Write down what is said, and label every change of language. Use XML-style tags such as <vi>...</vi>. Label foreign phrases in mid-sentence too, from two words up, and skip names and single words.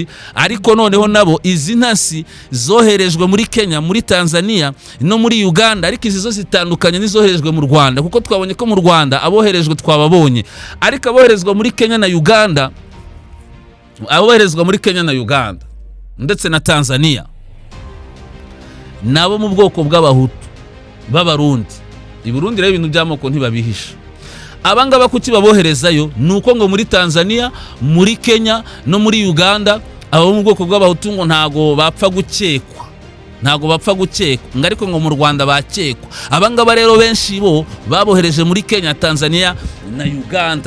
<rw>Ariko noneho nabo izi ntasi zoherejwe muri Kenya, muri Tanzania no muri Uganda, ariko izi zo zitandukanye n'izoherejwe mu Rwanda kuko twabonye ko mu Rwanda aboherejwe twababonye, ariko aboherezwa muri Kenya na Uganda, aboherezwa muri Kenya na Uganda ndetse na Tanzania nabo mu bwoko bw'abahutu b'abarundi. I Burundi rero ibintu by'amoko ntibabihisha. Abangaba kuki baboherezayo nuko ngo muri Tanzania, muri Kenya no muri Uganda abo mu bwoko bw'abahutu ngo ntago bapfa gukekwa, ariko ngo mu Rwanda bakekwa. Abangaba rero benshi bo babohereje muri Kenya, Tanzania na Uganda.</rw>